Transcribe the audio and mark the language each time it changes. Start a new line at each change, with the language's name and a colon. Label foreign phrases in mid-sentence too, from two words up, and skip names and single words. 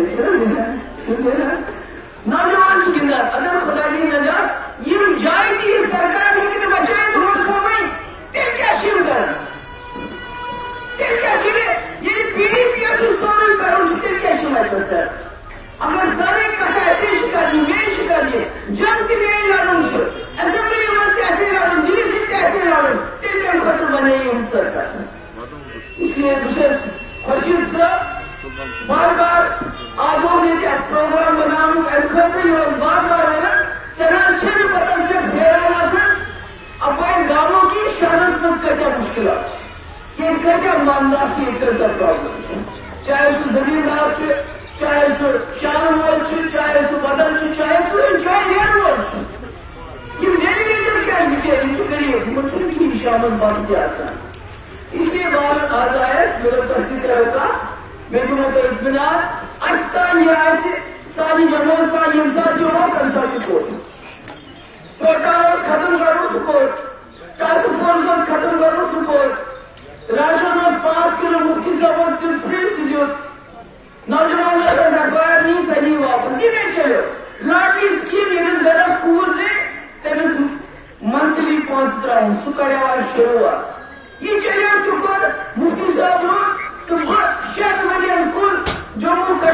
Kashmiri: کرنہِ نوجوان چھِ گِنٛدان اگر خۄدا دی نجات یِم جایہِ تہِ یہِ سرکار ہیٚکہِ نہٕ بچٲیِتھ عمر صٲبٕنۍ تیٚلہِ کیٛاہ چھِ یِم کران تیٚلہِ کیٛاہ ییٚلہِ پی ڈی پی یس سورُے کرُن چھُ تیٚلہِ کیٛاہ چھِ یِم اَتہِ کران اگر سارے کتھ اَسے چھِ کرنہِ میے چھِ کرنہِ جنگ تہِ میے لڑُن چھُ ایسمبلی منٛز تہِ اَسے لڑُن دِلہِ سۭتۍ تہِ اَسے لڑُن تیٚلہِ کمہِ خٲطرٕ بنے یِم سرکار
Urdu: اس لیے
Kashmiri: بہٕ چھُس خورشیٖد صٲب بار بار آز اوس ییٚتہِ اکھ پروگرام بناونُک امہِ خٲطرٕ یہِ اوس بار بار ونان ژٕ چھےٚ نہٕ پتہ ژٕ چھکھ پھیران آسان اپٲرۍ گامو کِنۍ شہرس منٛز کۭتیاہ مُشکلات چھِ ییٚتہِ کۭتیاہ معاملات چھِ ییٚتہِ کۭژاہ پرابلم چھِ چاہے سُہ زٔمیٖندار چھُ چاہے سُہ چانہٕ وول چھُ چاہے سُہ بدل چھُ چاہے کُنہِ جایہِ رینہٕ وول چھُ یِم ڈیلیگیٹر کیٛاہ بِچٲرۍ یِم چھِ غریٖب یِمن چھُنہٕ کِہیٖنۍ شامس بتہٕ تہِ آسان
Urdu: اس لیے
Kashmiri: بہٕ آز آیس مےٚ دوٚپ تۄہہِ سۭتۍ کرو کتھ مےٚ دِمو تۄہہِ اطمینان اَسہِ تانۍ یہِ آسہِ سانہِ جمٲژ تانۍ ییٚمہِ ساتہٕ یہِ اوس تَمہِ ساتہٕ تہِ کوٚر کوٹا اوس ختم کرُن سُہ کوٚر ٹاسک فورس اوس ختم کرُن سُہ کوٚر راشن اوس 5 کِلوٗ مُفتی صٲب اوس تِم فری سُہ دیُت نوجوان ٲس ایف آی آر نی سۄ نی واپس یہِ کیٛاہ چلو لاٹری سکیٖم ییٚمِس گرس کوٗر زِ تٔمِس منتھلی پونٛسہٕ تراوُن سُہ کریو اَسہِ شروٗعات یہ چلیو تہِ کوٚر مُفتی صٲب روٗد تہٕ 6 ؤرین کُن جموں